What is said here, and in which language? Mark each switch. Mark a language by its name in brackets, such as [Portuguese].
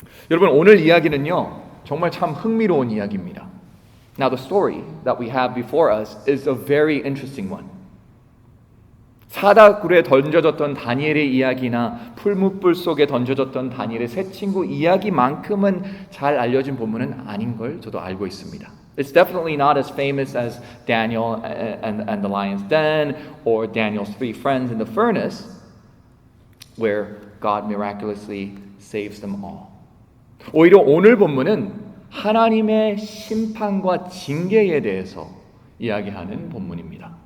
[Korean] 여러분, 오늘 이야기는요, 정말 참 흥미로운 이야기입니다. [English] Now the story that we have before us is a very interesting one. [Korean] 사다굴에 던져졌던 다니엘의 이야기나 풀무불 속에 던져졌던 다니엘의 세 친구 이야기만큼은 잘 알려진 본문은 아닌 걸 저도 알고 있습니다. [English] It's definitely not as famous as Daniel and the lion's den or Daniel's three friends in the furnace, where God miraculously saves them all. [Korean] 오히려 오늘 본문은 하나님의 심판과 징계에 대해서 이야기하는 본문입니다.